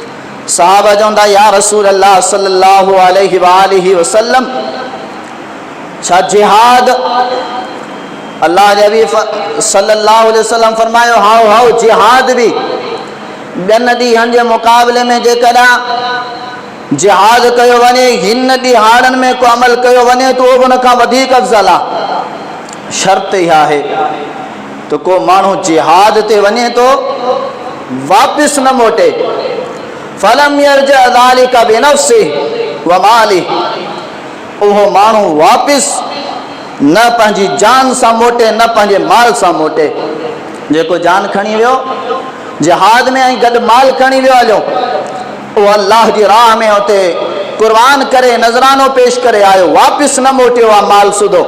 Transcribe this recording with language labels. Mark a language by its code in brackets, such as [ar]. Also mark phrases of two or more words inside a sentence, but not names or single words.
[sd] सहाबा चवंदा [ar] يا رسول الله صلى الله عليه وسلم [sd] छा जिहाद अल्लाह जे हबीब [ar] صلى الله عليه وسلم [sd] फरमायो हाउ हाउ जिहाद भी ॿियनि ॾींहंनि जे मुक़ाबले में जेकॾहिं जिहाद कयो वञे हिन ॾिहाड़नि में को अमल कयो वञे तो उहो उन खां वधीक अफ़ज़ल आहे। शर्त इहा आहे तो को माण्हू जिहाद ते वञे तो वापसि न मोटे [ar] فلم يرجع ذلك بنفسه و ماله [sd] उहो माण्हू वापसि न पंहिंजी जान सां मोटे न पंहिंजे माल सां मोटे। जेको जान खणी वियो जिहाद में ऐं गॾु माल खणी वियो हलियो उहो अल्लाह जी राह में उते कुर्बान करे नज़रानो पेश करे आयो वापसि न मोटियो आहे माल सुधो।